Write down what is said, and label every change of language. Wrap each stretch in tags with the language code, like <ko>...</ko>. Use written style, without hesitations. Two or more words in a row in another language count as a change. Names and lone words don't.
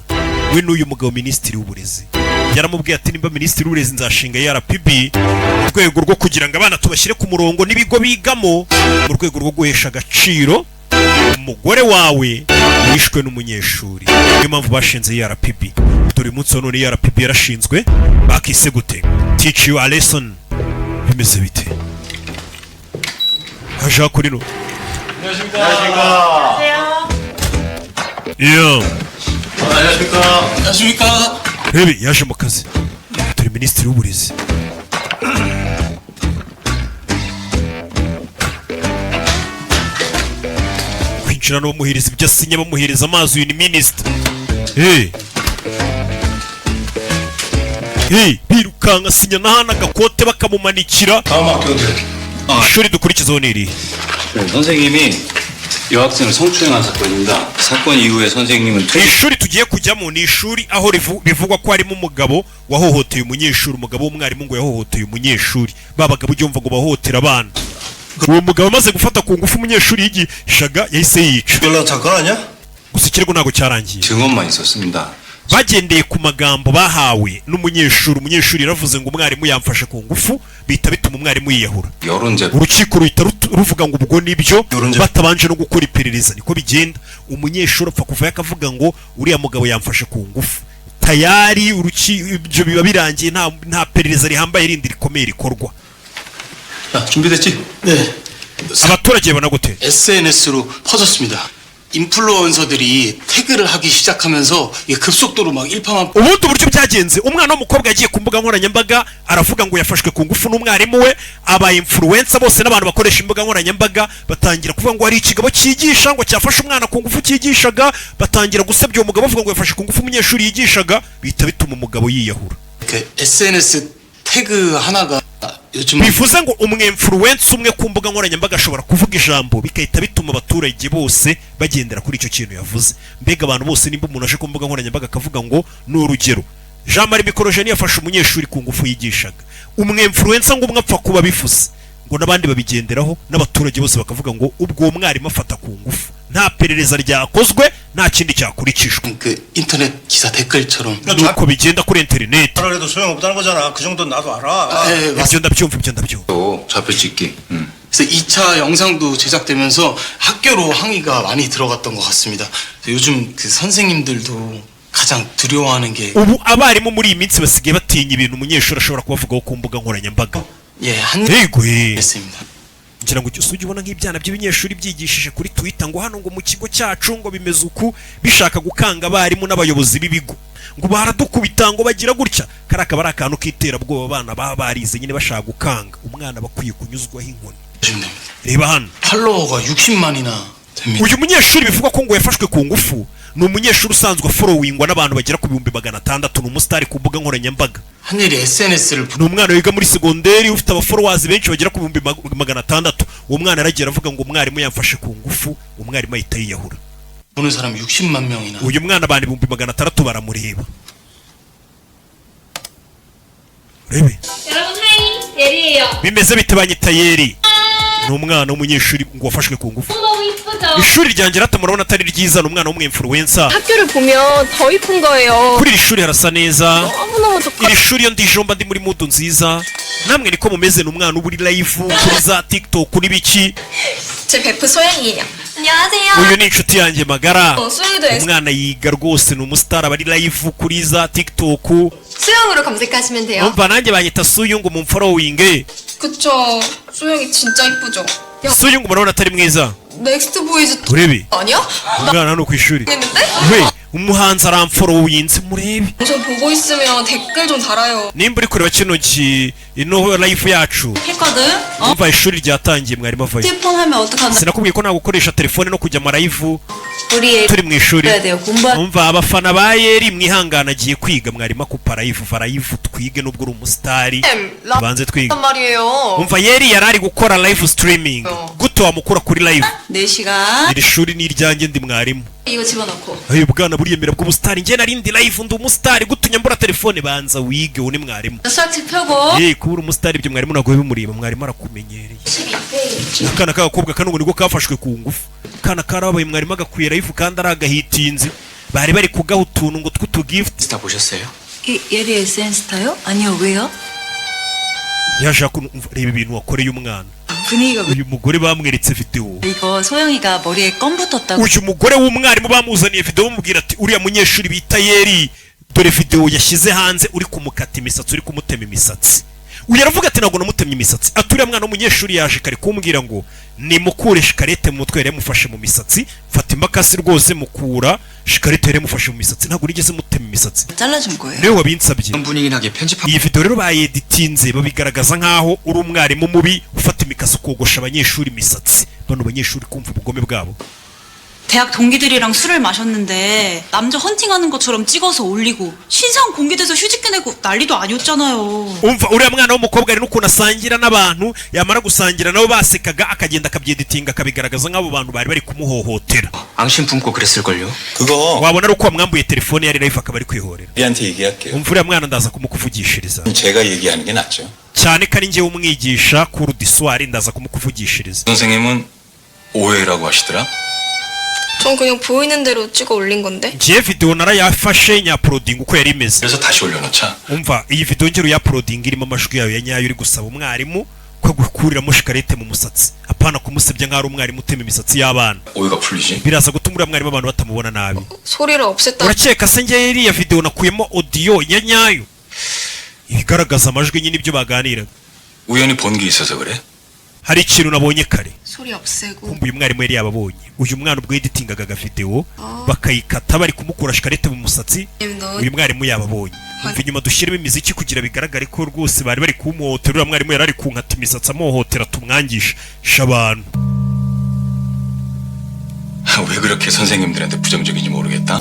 <rw>We n'uyu mugabo minisitiri w'uburezi yaramubwiye ati nimba minisitiri w'uburezi nzashinga RPB mu rwego rwo kugira ngo abana tubashyire ku murongo n'ibigo bigamo mu rwego rwo guhesha agaciro umugore wawe wishwe n'umunyeshuri. Niyo mpamvu bashinze RPB. Dore umunsi wa none RPB yarashinzwe bakise gute?</rw> <en>Teach you a lesson.</en> <rw>Bimeze bite? Haja kuri no. Iyo.</rw> <ko>안녕하십니까.</ko> <rw>Rebe yaje mu kazi. Dore minisitiri w'uburezi. Kwinjira no muhiriza ibyo asinya bamuhiriza amazi. Uyu ni minisitiri. Birukanka asinya n'ahana agakote bakamumanikira.</rw> <ko>다음 학교들.</ko> <rw>ishuri dukurikizaho ni irihe?</rw> <ko>선생님이 여학생을 성추행한 사건입니다. 사건 이후에 선생님은</ko> <rw>ishuri tugiye kujyamo ni ishuri aho bivugwa ko harimo umugabo wahohoteye umunyeshuri. Umugabo w'umwarimu ngo yahohoteye umunyeshuri. Babagabo ujyumva ngo bahohotera abana. Uwo mugabo amaze gufata ku ngufu umunyeshuri yigishaga yahise yica.</rw> <ko>연락 잠깐 하냐?</ko> <rw>Gusa ikirego ntabwo cyarangiye.</rw> <ko>증언만 있었습니다.</ko> <rw>Bagendeye ku magambo bahawe n'umunyeshuri. Umunyeshuri yaravuze ngo umwarimu yamfashe ku ngufu bihita bituma umwarimu yiyahura. Urukiko ruhita ruvuga ngo ubwo nibyo batabanje no gukora iperereza. Niko bigenda. Umunyeshuri apfa kuvayo akavuga ngo uriya mugabo yamfashe ku ngufu. Tayari ibyo biba birangiye, nta perereza rihambaye rindi rikomeye rikorwa.</rw> <ko>준비됐지? 네.</ko> <rw>abaturage babona gute?</rw> <ko>SNS로 퍼졌습니다. 인플루언서들이 태그를 하기 시작하면서 이게 급속도로 막 일파만.</ko> <rw>ubundi uburyo byagenze, umwana w'umukobwa yagiye ku mbuga nkoranyambaga aravuga ngo yafashwe ku ngufu n'umwarimu we. Aba influencer bose n'abantu bakoresha imbuga nkoranyambaga batangira kuvuga ngo hari ikigabo cyigisha ngo cyafashe umwana ku ngufu cyigishaga. Batangira gusebya uwo mugabo bavuga ngo yafashe ku ngufu umunyeshuri yigishaga. Bihita bituma umugabo yiyahura.</rw> <ko>SNS 태그 하나가</ko> <rw>bivuze ngo umwinfluencer umwe ku mbuga nkoranyambaga ashobora kuvuga ijambo bikahita bituma abaturage bose bagendera kuri icyo kintu yavuze. Mbega abantu bose nimba umuntu aje ku mbuga nkoranyambaga akavuga ngo ni urugero Jean Marie Mikorojeni yafashe umunyeshuri ku ngufu yigishaga, umwinfluencer ngo umwe apfa kuba bifuze ngo n'abandi babigenderaho n'abaturage bose bakavuga ngo ubwo umwarimu afata ku ngufu, nta perereza ryakozwe, nta kindi cyakurikishwa.</rw> <ko>인터넷 기사 댓글처럼</ko> <rw>nuko bigenda kuri internet.</rw> <ko>그래도 소용없다는 거잖아. 그 정도는 나도 알아.</ko> <rw>ibyo ndabyumva.</rw> <ko>또 좌표 찍기. 그래서 2차 영상도 제작되면서 학교로 항의가 많이 들어갔던 것 같습니다. 요즘 그 선생님들도 가장 두려워하는 게</ko> <rw>ubu abarimu muri iyi minsi basigaye batinya ibintu umunyeshuri ashobora kubavugaho ku mbuga nkoranyambaga.</rw> <ko>yego 했습니다.</ko> <rw>ngira ngo ujye ubona nk'ibyana by'abanyeshuri byigishije kuri Twitter ngo hano ngo mu kigo cyacu ngo bimeze uku, bishaka gukanga abarimu n'abayobozi b'ibigo ngo baradukubita ngo bagira gutya. Kari akaba ari akantu k'iterabwoba abana baba barize nyine bashaka gukanga umwana, bakwiye kunyuzwaho inkoni. Reba hano</rw> <ko>팔로워가 60만이나 됩니다.</ko> <rw>uyu munyeshuri bivugwa ko ngo yafashwe ku ngufu ni umunyeshuri usanzwe followingwa n'abantu bagera ku 600,000. Ni umusitari ku mbuga nkoranyambaga.</rw> <ko>한일이 SNS를</ko> <rw>ni umwana wiga muri segonderi ufite abafollowers benshi bagera ku 600,000. uwo mwana aragiye aravuga ngo umwarimu yamfashe ku ngufu, umwarimu ahita yiyahura.</rw> <ko>보는 사람 60만 명이나.</ko> <rw>uyu mwana abantu 600,000 baramureba. Rebe</rw> <ko>여러분 하이 예리예요.</ko> <rw>bimeze bite banyita Yeri? ni umwana w'umunyeshuri ngo wafashwe ku ngufu.</rw> <ko>너무 이쁘죠?</ko> <rw>ishuri ryanjye rata murabona atari ryiza. ni umwana w'umwinfluencer.</rw> <ko>학교를 보면 더 이쁜 거예요.</ko> <rw>kuri iri shuri harasa neza.</rw> <ko>너무너무 좋고.</ko> <rw>iri shuri iyo ndijomba ndi muri mudu nziza. namwe niko mumeze. ni umwana uba uri live kuri za TikTok n'ibiki.</rw> <ko>제 베프 소영이에요. 안녕하세요.</ko> <rw>uyu ni inshuti yanjye magara.</rw> <ko>수영이도</ko> <rw>umwana yiga rwose, ni umusitari aba ari live kuri za TikTok.</rw> <ko>수영으로 검색하시면 돼요.</ko> <rw>umva nanjye banyita Suyungu mu following.</rw> <ko>그쵸. 수영이 진짜 이쁘죠.</ko> <rw>Suyungu murabona atari mwiza?</rw> <ko>넥스트 보이즈</ko> <rw>urebe</rw> <ko>아니야?</ko> <rw>umwana hano ku ishuri.</rw> <ko>했는데?</ko> <rw>we umuhanzi aramfollowinze murebe.</rw> <ko>우선 보고 있으면 댓글 좀 달아요.</ko> <rw>nimba uri kureba kino ino live yacu</rw> <ko>했거든?</ko> <rw>umva ishuri ryatangiye mwarimu avayo.</rw> <ko>휴대폰 하면 어떡한다.</ko> <rw>sinakubwiye ko nta gukoresha telefone no kujya mu live</rw> <ko>우리</ko> <rw>turi mu ishuri.</rw> <ko>해야 돼요. 공부.</ko> <rw>umva abafana ba Yeri mwihangana agiye kwiga, mwarimu akupa live twige nubwo uri umusitari tubanze twiga.</rw> <ko>말이에요.</ko> <rw>umva Yeri yari ari gukora</rw> <en>live streaming.</en> <rw>gute wamukura kuri live?</rw> <ko>4시간.</ko> <rw>iri shuri ni iryanjye ndi mwarimu.</rw> <ko>이거 집어넣고.</ko> <rw>ayo bwana buriyemera bw'ubusitari. njye nari ndi live ndi umusitari. gute unyambura telefone? banza wige uni mwarimu.</rw> <ko>수학책 펴고.</ko> <rw>kubura umusitari ibyo mwarimu ntabwo bimureba. mwarimu arakumenyereye.</rw> <ko>12페이지.</ko> <rw>akana k'agakobwa kano ngo niko kafashwe ku ngufu. kana karabaye mwarimu agakwiye live kandi ari agahitinze. bari bari kugaha utuntu ngo tw'utugift.</rw> <ko>다 보셨어요? 예리의 센스타요? 아니요, 왜요?</ko> <rw>yaje reba ibintu wakoreye umwana.</rw> <ko>분위기가</ko> <rw>uyu mugore bamweretse video.</rw> <ko>이거 소영이가 머리에 껌 붙었다고.</ko> <rw>uyu mugore w'umwarimu bamuzaniye video bamubwira ati uriya munyeshuri bita Yeri dore video yashyize hanze uri kumukata imisatsi uri kumutema imisatsi. uyu aravuga ati ntabwo namutemye imisatsi. aturiya mwana w'umunyeshuri yaje kare kumbwira ngo nimukure shikarete mu mutwe yari yamufashe mu misatsi, mfata imakasi rwose mukura shikarete yari yamufashe mu misatsi, ntabwo nigeze mutema imisatsi.</rw> <ko>잘라준 거예요.</ko> <rw>niwe wabinsabye.</rw> <ko>분위기나게 편집한</ko> <rw>iyi video rero bayeditinze babigaragaza nkaho uri umwarimu mubi ufata imikasi ukogosha abanyeshuri imisatsi, bano banyeshuri kumva ubugome bwabo.</rw> <ko>대학 동기들이랑 술을 마셨는데 남자 헌팅하는 것처럼 찍어서 올리고 신상 공개돼서 휴직해 내고 난리도 아니었잖아요.</ko> <rw>umva uriya mwana w'umukobwa ari n'ukuntu asangira n'abantu, yamara gusangira nabo basekaga akagenda akabyeditinga akabigaragaza nk'abo bantu bari bari kumuhohotera.</rw> <ko>앙심 품고 그랬을걸요? 그거</ko> <rw>wabona ari uko wamwambuye telefone yari live akaba ari kwihorera.</rw> <ko>우리한테 얘기할게요.</ko> <rw>umva uriya mwana ndaza kumukuvugishiriza</rw> <ko>제가 얘기하는 게 낫죠.</ko> <rw>cyane ko ari njyewe umwigisha kuri diswari, ndaza kumukuvugishiriza.</rw> <ko>선생님은 오해라고 하시더라? 전 그냥 보이는 대로 찍어 올린 건데.</ko> <rw>njye video narayafashe nyaproding uko yari imeze.</rw> <ko>그래서 다시 올려놓자.</ko> <rw>umva iyi video ngero ya proding irimo amajwi yayo ya nyayo uri gusaba umwarimu ko gukuriramo shikarete mu musatsi, apana kumusebya nk'ari umwarimu utema imisatsi y'abana.</rw> <ko>오해가 풀리지?</ko> <rw>biraza gutuma uriya mwarimu abantu batamubona nabi.</rw> <ko>소리를 없앴다.</ko> <rw>urakeka se njye iriya video nakuyemo audio ya nyayo ibigaragaza amajwi nyine ibyo baganiraga?</rw> <ko>우연히 본 게 있어서 그래?</ko> <rw>hari ikintu nabonye kare</rw> <ko>소리 없애고.</ko> <rw>kumva uyu mwarimu yari yababonye. uyu mwana ubwo editingaga video bakayikata bari kumukura shikarete mu musatsi, uyu mwarimu yababonye. umva inyuma dushyiremo imiziki kugira bigaragare ko rwose bari bari kumuhotera. uriya mwarimu yari ari kunkata imisatsi amuhotera tumwangisha abantu.</rw> <ko>왜 그렇게 선생님들한테 부정적인지 모르겠다.</ko>